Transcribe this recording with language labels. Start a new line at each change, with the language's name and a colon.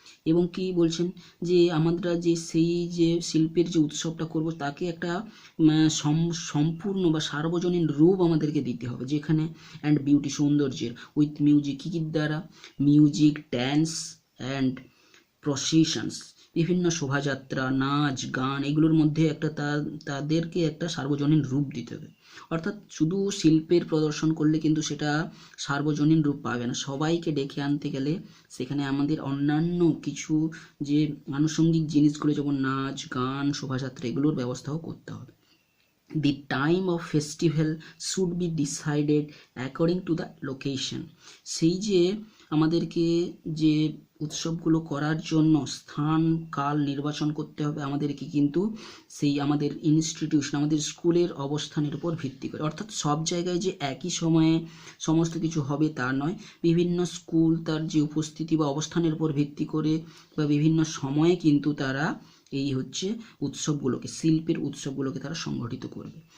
Bangla: এবং কি বলছেন যে আমরা যে সেই যে শিল্পের যে উৎসবটা করব তাকে একটা সম্পূর্ণ বা সার্বজনীন রূপ আমাদেরকে দিতে হবে, যেখানে
English: and beauty
Bangla: সৌন্দর্যের
English: with music,
Bangla: কী কী দ্বারা,
English: music, dance and processions,
Bangla: বিভিন্ন শোভাযাত্রা, নাচ, গান, এগুলোর মধ্যে একটা তাদেরকে একটা সার্বজনীন রূপ দিতে হবে। অর্থাৎ শুধু শিল্পের প্রদর্শন করলে কিন্তু সেটা সার্বজনীন রূপ পাবে না, সবাইকে ডেকে আনতে গেলে সেখানে আমাদের অন্যান্য কিছু যে আনুষঙ্গিক জিনিসগুলো যেমন নাচ, গান, শোভাযাত্রা এগুলোর ব্যবস্থাও করতে হবে।
English: The time of festival should be decided according to the location.
Bangla: সেই যে আমাদেরকে যে উৎসবগুলো করার জন্য স্থান কাল নির্বাচন করতে হবে আমাদেরকে, কিন্তু সেই আমাদের ইনস্টিটিউশন, আমাদের স্কুলের অবস্থানের উপর ভিত্তি করে। অর্থাৎ সব জায়গায় যে একই সময়ে সমস্ত কিছু হবে তা নয়, বিভিন্ন স্কুল তার যে উপস্থিতি বা অবস্থানের উপর ভিত্তি করে বা বিভিন্ন সময়ে কিন্তু তারা এই হচ্ছে উৎসবগুলোকে, শিল্পের উৎসবগুলোকে তারা সংগঠিত করবে।